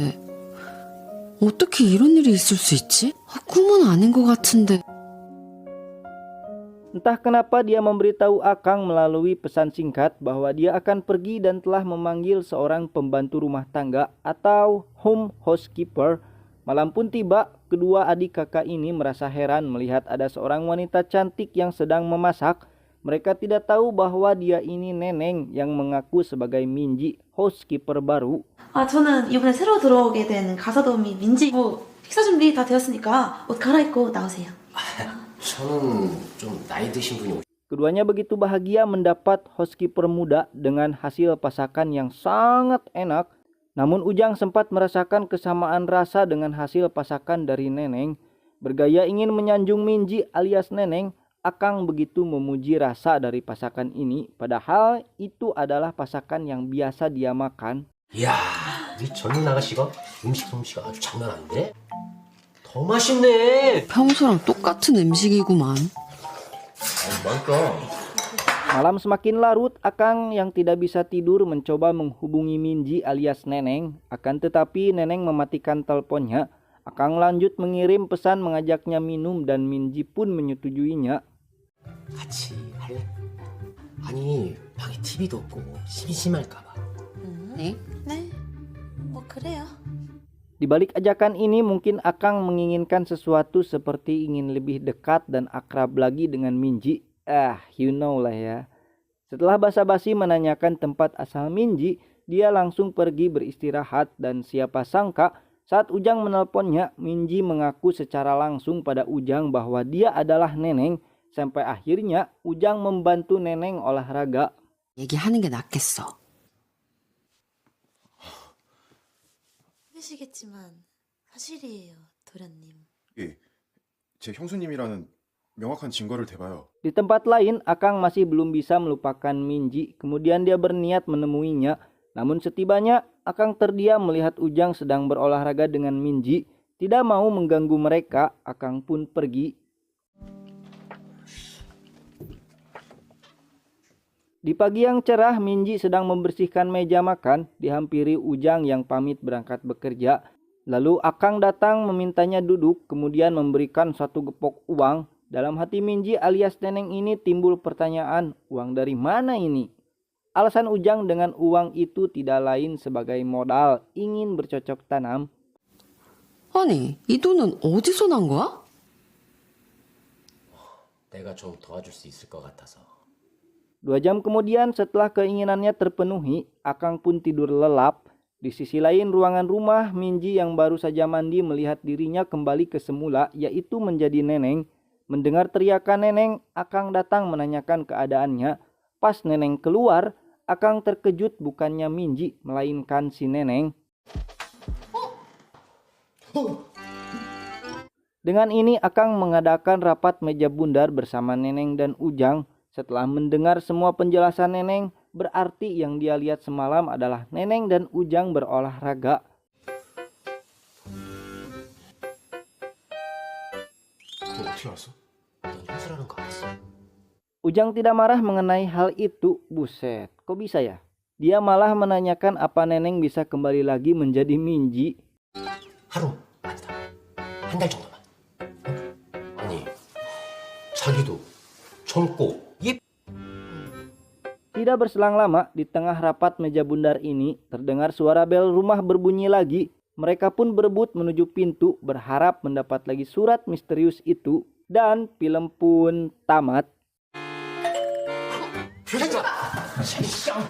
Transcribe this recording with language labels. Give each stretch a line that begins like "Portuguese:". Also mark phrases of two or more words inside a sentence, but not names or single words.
Korean: 어떻게 이런 일이 있을 수 있지? 꿈은 아닌 것 같은데.
Indonesian: Entah kenapa dia memberitahu Akang melalui pesan singkat bahwa dia akan pergi dan telah memanggil seorang pembantu rumah tangga atau
English: home housekeeper.
Indonesian: Malam pun tiba, kedua adik kakak ini merasa heran melihat ada seorang wanita cantik yang sedang memasak. Mereka tidak tahu bahwa dia ini Neneng yang mengaku sebagai Minji, housekeeper baru.
Korean: 저는 이번에 새로 들어오게 된 가사도우미 민지고 식사 준비 다 되었으니까 옷 갈아입고 나오세요. 저는 좀 나이 드신 분이
Indonesian: Keduanya begitu bahagia mendapat housekeeper muda dengan hasil masakan yang sangat enak. Namun Ujang sempat merasakan kesamaan rasa dengan hasil pasakan dari Neneng. Bergaya ingin menyanjung Minji alias Neneng, Akang begitu memuji rasa dari pasakan ini, padahal itu adalah pasakan yang biasa dia makan.
Korean: 이야, 이 젊은 아가씨가 음식 솜씨가 아주 장난 아닌데? 더 맛있네. 평소랑 똑같은 음식이구만. 맛있다.
Indonesian: Malam semakin larut, Akang yang tidak bisa tidur mencoba menghubungi Minji alias Neneng. Akan tetapi Neneng mematikan teleponnya. Akang lanjut mengirim pesan mengajaknya minum dan Minji pun menyetujuinya.
Korean: 같이 할래? 아니, 방에 TV도 없고 심심할까봐. 네? 네, 뭐 그래요.
Indonesian: Di balik ajakan ini mungkin Akang menginginkan sesuatu seperti ingin lebih dekat dan akrab lagi dengan Minji.
English: You know
Indonesian: lah ya. Setelah basa-basi menanyakan tempat asal Minji, dia langsung pergi beristirahat dan siapa sangka saat Ujang menelponnya, Minji mengaku secara langsung pada Ujang bahwa dia adalah Neneng. Sampai akhirnya Ujang membantu Neneng olahraga.
Korean: 얘기하는 게 낫겠어. 힘드시겠지만 사실이에요, 도련님. 예, 제 형수님이라는 명확한 증거를 대봐요.
Indonesian: Di tempat lain, Akang masih belum bisa melupakan Minji. Kemudian dia berniat menemuinya. Namun setibanya, Akang terdiam melihat Ujang sedang berolahraga dengan Minji. Tidak mau mengganggu mereka, Akang pun pergi. Di pagi yang cerah, Minji sedang membersihkan meja makan, dihampiri Ujang yang pamit berangkat bekerja. Lalu Akang datang memintanya duduk, kemudian memberikan satu gepok uang. Dalam hati Minji alias Neneng ini timbul pertanyaan, uang dari mana ini? Alasan Ujang dengan uang itu tidak lain sebagai modal, ingin bercocok tanam.
Korean: 아니, 이 돈은 어디서 난 거야? 내가 좀 도와줄 수 있을 것 같아서.
Indonesian: 2 jam kemudian setelah keinginannya terpenuhi, Akang pun tidur lelap. Di sisi lain ruangan rumah, Minji yang baru saja mandi melihat dirinya kembali ke semula, yaitu menjadi Neneng. Mendengar teriakan Neneng, Akang datang menanyakan keadaannya. Pas Neneng keluar, Akang terkejut bukannya Minji, melainkan si Neneng. Dengan ini Akang mengadakan rapat meja bundar bersama Neneng dan Ujang. Setelah mendengar semua penjelasan Neneng, berarti yang dia lihat semalam adalah Neneng dan Ujang berolahraga.
Korean: 그거 어떻게 알았어? 넌 현수라는 거 알았어?
Indonesian: Ujang tidak marah mengenai hal itu. Buset, kok bisa ya? Dia malah menanyakan apa Neneng bisa kembali lagi menjadi Minji.
Korean: 하루 아니다. 한 달 정도만. 아니, 자기도 젊고
Indonesian: Tidak berselang lama, di tengah rapat meja bundar ini, terdengar suara bel rumah berbunyi lagi. Mereka pun berebut menuju pintu, berharap mendapat lagi surat misterius itu. Dan film pun tamat.